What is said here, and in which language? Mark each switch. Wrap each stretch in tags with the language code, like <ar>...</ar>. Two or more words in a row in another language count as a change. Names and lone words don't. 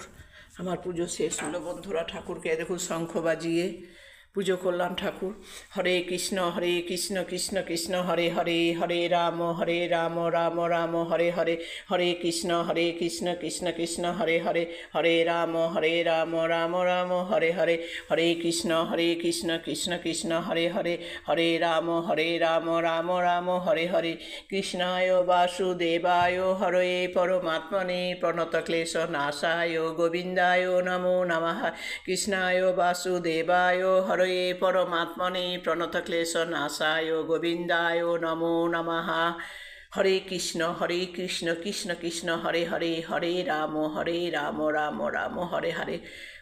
<bn>আমার পুজো শেষ হলো বন্ধুরা। ঠাকুরকে দেখুন শঙ্খ বাজিয়ে পুজো করলাম ঠাকুর।</bn> <sa>হরে কৃষ্ণ কৃষ্ণ কৃষ্ণ হরে হরে, হরে রাম রাম রাম হরে হরে, হরে কৃষ্ণ কৃষ্ণ কৃষ্ণ হরে হরে, হরে রাম রাম রাম হরে হরে, হরে কৃষ্ণ কৃষ্ণ কৃষ্ণ হরে হরে, হরে রাম রাম রাম হরে হরে। কৃষ্ণায় বাসুদেবায় হরয়ে পরমাত্মনে প্রণতক্লেশনাশায় গোবিন্দায় নমো নমঃ। কৃষ্ণায় বাসুদেবায় হরয়ে পরমাত্মনে প্রণতক্লেশনাশায় গোবিন্দায় নমো নমঃ। হরে কৃষ্ণ কৃষ্ণ কৃষ্ণ হরে হরে, হরে রাম রাম রাম হরে হরে।</sa>